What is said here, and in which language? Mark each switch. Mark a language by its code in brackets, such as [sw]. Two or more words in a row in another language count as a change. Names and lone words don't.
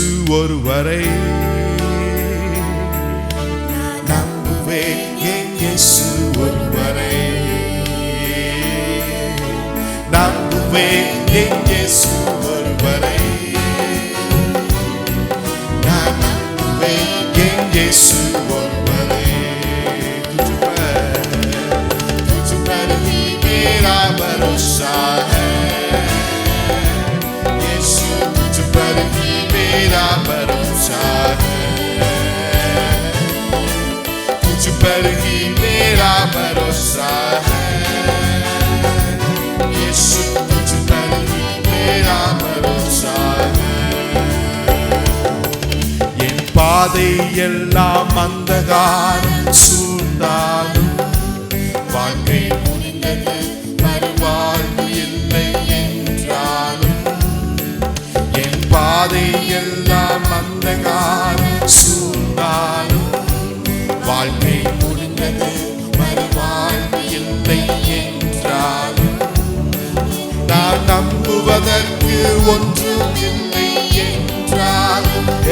[ta] ஒருவரை நம்புவேன், என் இயேசு ஒருவரை நம்புவேன், என் இயேசு ஒருவரை நான் நம்புவேன், என் இயேசு ஒருவரை [hi] तुझ पर ही मेरा भरोसा है यीशु, तुझ पर ही मेरा भरोसा है, तुझ पर ही मेरा भरोसा है यीशु, तुझ पर ही मेरा भरोसा है। [ta] என் பாதை எல்லாம் அந்தகாரம் சூழ்ந்தாலும் வாழ்க்கை முடிந்தது, மறுவாழ்வு இல்லை என்றாலும் என் பாதை எல்லாம் அந்தகாரம் சூழ்ந்தாலும் வாழ்க்கை முடிந்தது, மறுவாழ்வு இல்லை என்றாலும் நான் நம்புவதற்கு ஒன்றும் இல்லை என்றாலும்